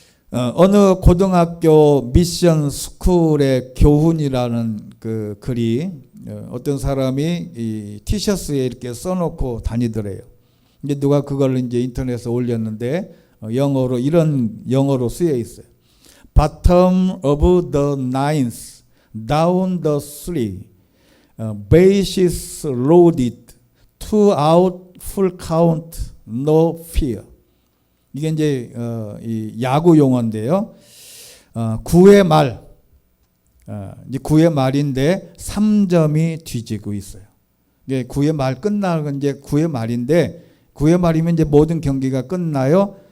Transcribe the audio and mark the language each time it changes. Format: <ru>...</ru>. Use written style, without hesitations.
<ko>어느 고등학교 미션 스쿨의 교훈이라는 그 글이 어떤 사람이 이 티셔츠에 이렇게 써놓고 다니더래요. 이제 누가 그걸 이제 인터넷에 올렸는데 영어로 이런 영어로 쓰여 있어요.</ko> <en>Bottom of the ninth, down the three, bases loaded, two out, full count, no fear.</en> <ko>이게 이제 이 야구 용어인데요. 9회 말, 이제 9회 말인데 3점이 뒤지고 있어요. 이게 9회 말 끝나는 이제 9회 말인데 9회 말이면 이제 모든 경기가 끝나요.</ko>